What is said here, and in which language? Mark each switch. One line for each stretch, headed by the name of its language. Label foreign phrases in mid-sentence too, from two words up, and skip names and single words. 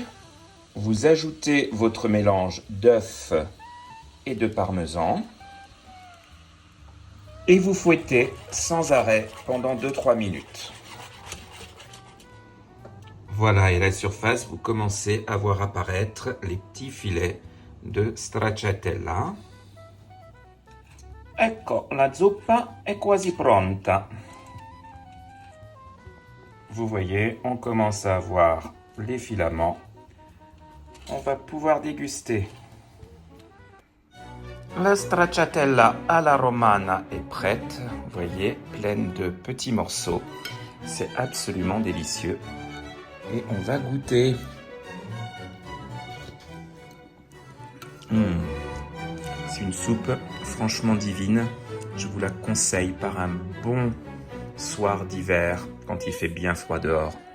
French: Vous ajoutez votre mélange d'œufs et de parmesan. Et vous fouettez sans arrêt pendant 2-3 minutes. Voilà, et à la surface, vous commencez à voir apparaître les petits filets de stracciatella.
Italian: Ecco, la zuppa è quasi pronta.
French: Vous voyez, on commence à avoir les filaments. On va pouvoir déguster. La stracciatella alla romana est prête. Vous voyez, pleine de petits morceaux. C'est absolument délicieux. Et on va goûter. C'est une soupe franchement divine. Je vous la conseille par un bon soir d'hiver quand il fait bien froid dehors.